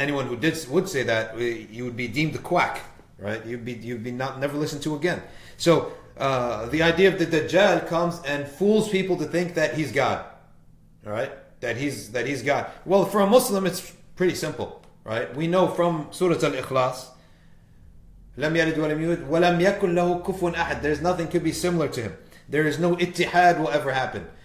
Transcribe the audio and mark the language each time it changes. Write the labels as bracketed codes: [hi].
[en] Anyone who would say that, you would be deemed a quack, right? You'd be never listened to again. So the idea of the Dajjal comes and fools people to think that he's God, all right? That he's God. Well, for a Muslim, it's pretty simple, right? We know from Surah Al-Ikhlas, [ar] لم يلد ولم يولد ولم يكن له كفوا أحد. [en] There's nothing could be similar to him. There is no ittihad will ever happen.